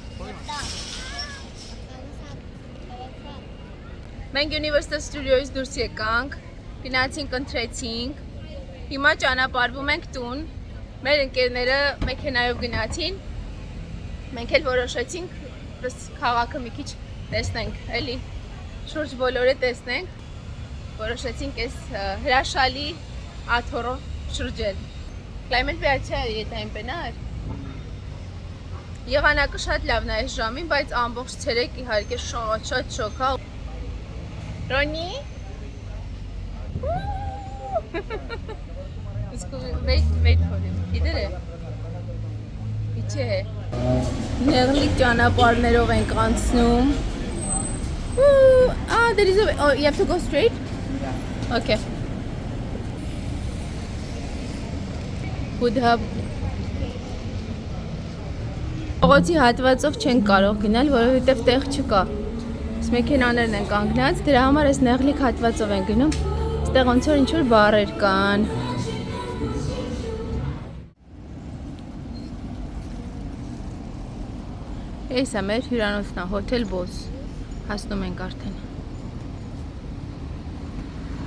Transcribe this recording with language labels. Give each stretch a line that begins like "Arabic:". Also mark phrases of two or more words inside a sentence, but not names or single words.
Armenian: Մենք Universal Studio-ից դուրս եկանք, գնացինք, ընթրեցինք, հիմա ճանապարհվում ենք տուն, մեր ընկերները մեքենայով գնացին, մենք էլ որոշեցինք, քաղաքը մի քիչ տեսնենք, էլի, շուրջ բոլորը տեսնենք, որոշեցինք այս հրաշալի աթոռով շրջել։
Hindi: Climate पे अच्छा है ये टाइम पे ना
Armenian: եղանակը շատ լավն է այս ժամին, բայց ամբողջ ցերեկ իհարկե շատ շոկ է։ Ռոնի इसको
English: wait for him
Hindi: इधर है पीछे है
Armenian: նեղլիկ ճանապարհներով ենք անցնում
English: there is a oh you have to go straight okay
Armenian: Հուդհա Ողոցի հատվածով չենք կարող գնալ, որովհետև տեղ չկա։ Մեքենաներն են կանգնած, դրա համար այս նեղլիկ հատվածով են գնում։ Այստեղ ոնց որ ինչ-որ բարեր կան։ Էս է մեր հյուրանոցն, հոթել Բոս։ Հասնում ենք արդեն։